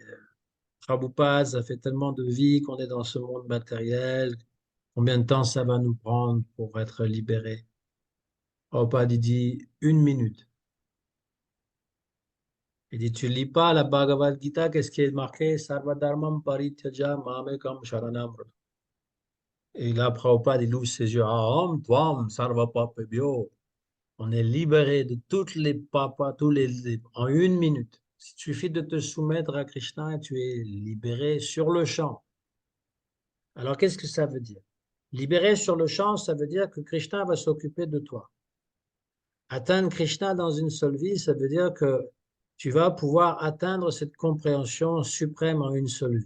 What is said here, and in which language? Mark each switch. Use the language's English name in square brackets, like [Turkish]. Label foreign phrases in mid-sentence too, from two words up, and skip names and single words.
[French] Prabhupada, ça fait tellement de vies qu'on est dans ce monde matériel. Combien de temps ça va nous prendre pour être libérés? Prabhupada il dit 1 minute. Il dit, tu lis pas la Bhagavad Gita, qu'est-ce qui est marqué? [Sanskrit] Sarvadharmam parityaja mamekam sharanam vrata. [French] Et là, Prabhupada, il ouvre ses yeux. [Sanskrit] Aham tvam sarva papebhyo. [French] On est libéré de toutes les papas, en 1 minute. Il suffit de te soumettre à Krishna et tu es libéré sur le champ. Alors, qu'est-ce que ça veut dire? Libéré sur le champ, ça veut dire que Krishna va s'occuper de toi. Atteindre Krishna dans une seule vie, ça veut dire que tu vas pouvoir atteindre cette compréhension suprême en une seule vie.